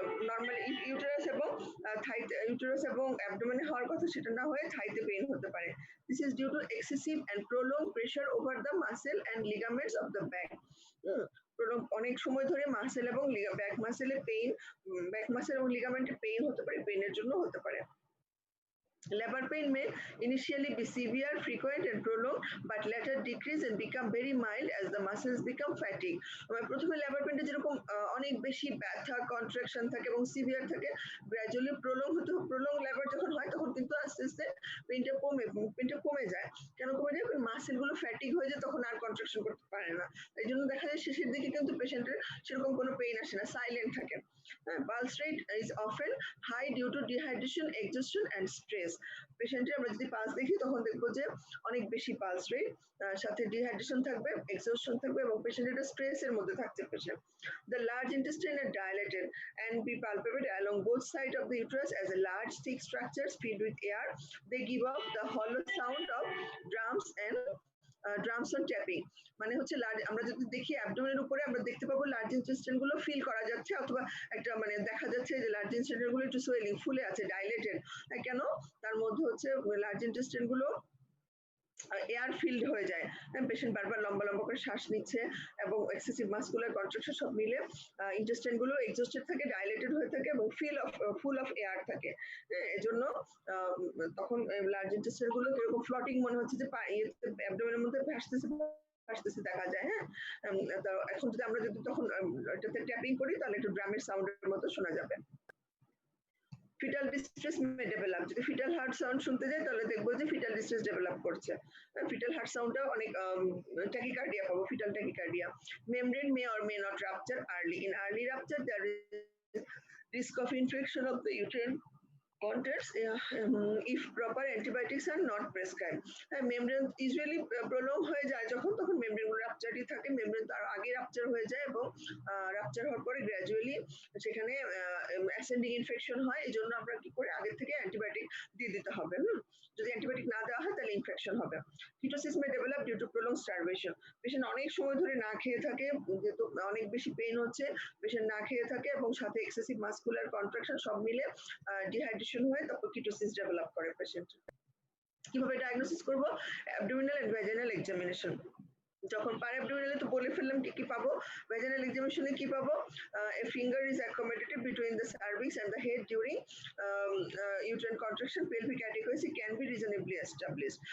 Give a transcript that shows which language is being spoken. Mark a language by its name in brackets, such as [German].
[Bangla] Normally uterus এবং uterus এবং অ্যাবডোমেনে হওয়ার কথা, সেটা না হয়ে থাইতে পেইন হতে পারে। [English] This is due to excessive and prolong pressure over the muscle and ligaments of the back. [Bangla] অনেক সময় ধরে মাসেল এবং ব্যাক মাসেলে পেইন, ব্যাক মাসেল এবং লিগামেন্টে পেইন হতে পারে, পেইনের জন্য হতে পারে। [English] Labor pain may initially be severe, frequent and prolonged, but later decrease and become very mild as the muscles become fatigued. [Bangla] প্রথমে লেবার পেইনটা যেরকম অনেক বেশি ব্যথা, কন্ট্রাকশন থাকে এবং সিভিয়ার থাকে, গ্র্যাজুয়ালি প্রলং লেবার যখন হয় তখন কিন্তু আস্তে আস্তে পেইনটা কমে যায়। কেন কমে যায়? মাসেলগুলো ফ্যাটিক হয়ে যায়, তখন আর কন্ট্রাকশন করতে পারে না। এই জন্য দেখা যায় শেষের দিকে কিন্তু পেশেন্টের সেরকম কোনো পেইন আসে না, সাইলেন্ট থাকে। [English] Pulse rate is often high due to dehydration, exhaustion and stress. [Bangla] পেশেন্টের আমরা যদি পালস দেখি তখন দেখবো যে অনেক বেশি পালস রেট, সাথে ডিহাইড্রেশন থাকবে, এক্সজস্টন থাকবে এবং পেশেন্টের স্ট্রেসের মধ্যে থাকছে patient. [English] The large intestine are dilated and be palpated along both sides of the uterus as a large thick structures filled with air. They give off the hollow sound of drums and drums on tapping. [Bangla] মানে হচ্ছে আমরা যদি দেখি অ্যাবডোমেনের উপরে আমরা দেখতে পাবো large intestine গুলো ফিল করা যাচ্ছে, অথবা একটা মানে দেখা যাচ্ছে যে লার্জ ইন্টেস্টাইন গুলো একটু সোয়েলিং, ফুলে আছে, ডাইলেটেড। কেন? তার মধ্যে হচ্ছে লার্জ ইন্টেস্টাইন গুলো এয়ার ফিল্ড হয়ে যায়। পেশেন্ট বারবার লম্বা লম্বা করে শ্বাস নিচ্ছে এবং এক্সেসিভ মাসকুলার কন্ট্রাকশন সব মিলে ইন্টেস্টাইন গুলো এক্সস্টেড থাকে, ডাইলেটেড হয়ে থাকে এবং ফুল অফ এয়ার থাকে। এজন্য তখন লার্জ ইন্টেস্টাইন গুলো কিরকম ফ্লটিং মনে হচ্ছে, যে অ্যাবডোমেনের মধ্যে ভাসতেছে দেখা যায়। হ্যাঁ, এখন যদি আমরা তখন এটাতে ট্যাপিং করি তাহলে একটু ড্রামের সাউন্ডের মতো শোনা যাবে। [English] Fetal distress may develop. [Bangla] যদি ফিটাল হার্ট সাউন্ড শুনতে যাই তাহলে দেখবো যে ফিটাল ডিস্ট্রেস ডেভেলপ করছে। ফিটাল হার্ট সাউন্ডটা অনেক ট্যাকিকার্ডিয়া পাবো, fetal tachycardia. [English] Membrane may or may not rupture early. In early rupture there is risk of infection of the uterine contents if proper antibiotics are not prescribed. [Bangla] Membrane usually prolong হয়ে যায় যখন, তখন membrane গুলো রাপচারই থাকে, membrane তার আগে rupture হয়ে যায় এবং রাপচার হওয়ার পরে গ্র্যাজুয়ালি সেখানে অ্যাসেন্ডিং ইনফেকশন হয়। এই জন্য আমরা কি করে আগে থেকে অ্যান্টিবায়োটিক দিয়ে দিতে হবে। যদি অ্যান্টিবায়োটিক না দেওয়া হয় তাহলে ইনফেকশন হবে। [English] Ketosis may develop due to prolong starvation. [Bangla] Patient অনেক সময় ধরে না খেয়ে থাকে, যেহেতু অনেক বেশি পেইন হচ্ছে, পেশেন্ট না খেয়ে থাকে এবং সাথে এক্সেসিভ মাসকুলার কন্ট্রাকশন সব মিলে ডিহাইড্রেশন হয়ে তারপর কিটোসিস ডেভেলপ করে পেশেন্ট। কিভাবে ডায়াগনোসিস করব? [English] Abdominal and vaginal examination. [Bangla] যখন পার অ্যাবডোমিনালে তো বলে ফেললাম কি কি পাবো, ভ্যাজিনাল এক্সামিনেশনে কি পাবো? [English] A finger is accommodated between the cervix and the head during uterine contraction. Pelvic adequacy can be reasonably established.